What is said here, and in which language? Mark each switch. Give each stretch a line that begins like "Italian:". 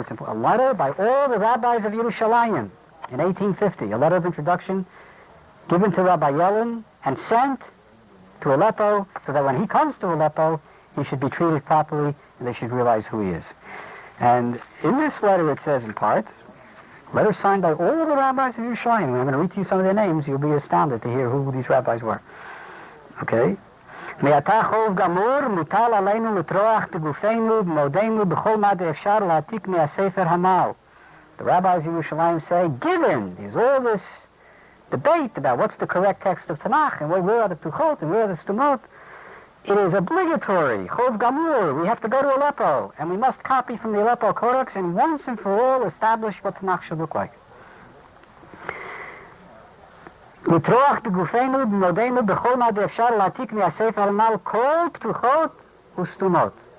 English: It's a letter by all the rabbis of Yerushalayim in 1850, a letter of introduction given to Rabbi Yellen and sent to Aleppo so that when he comes to Aleppo, he should be treated properly and they should realize who he is. And in this letter it says in part, letter signed by all the rabbis of Yerushalayim. I'm going to read to you some of their names. You'll be astounded to hear who these rabbis were. Okay?
Hebrew: מעתה חוב גמור, מוטל עלינו לטרוח בגופנו, במודנו, בכל מה דאפשר להעתיק מהספר הנ"ל.
English: The rabbis of Yerushalayim say, given there's all this debate about what's the correct text of Tanakh, and where are the ptuchot, and where are the stumot, it is obligatory, chov gamur, we have to go to Aleppo, and we must copy from the Aleppo Codex, and once and for all establish what Tanakh should look like.
Hebrew: לטרוח בגופנו ובמודנו בכל מה דאפשר להעתיק מהספר הנ"ל כל פתוחות וסתומות.